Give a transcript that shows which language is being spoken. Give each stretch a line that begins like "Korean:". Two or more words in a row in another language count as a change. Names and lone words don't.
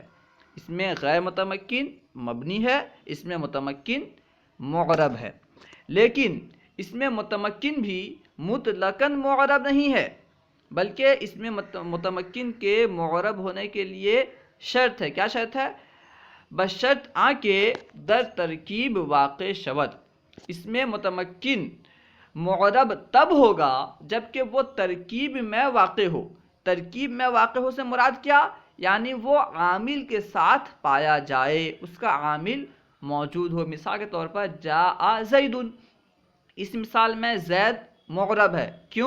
Urdu: اس میں غیر متمکن مبنی ہے، اس میں متمکن معرب ہے، لیکن اس میں متمکن بھی مطلقاً معرب نہیں ہے، بلکہ اس میں متمکن کے معرب ہونے کے لیے شرط ہے۔ کیا شرط ہے؟
Persian: بشرط آ کے در ترکیب واقع شود۔
Urdu: اس میں متمکن معرب تب ہوگا جبکہ وہ ترکیب میں واقع ہو۔ ترکیب میں واقع ہو سے مراد کیا؟ یعنی وہ عامل کے ساتھ پایا جائے، اس کا عامل موجود ہو۔ مثال کے طور پر
Arabic: جاء زید،
Urdu: اس مثال میں زید معرب ہے، کیوں؟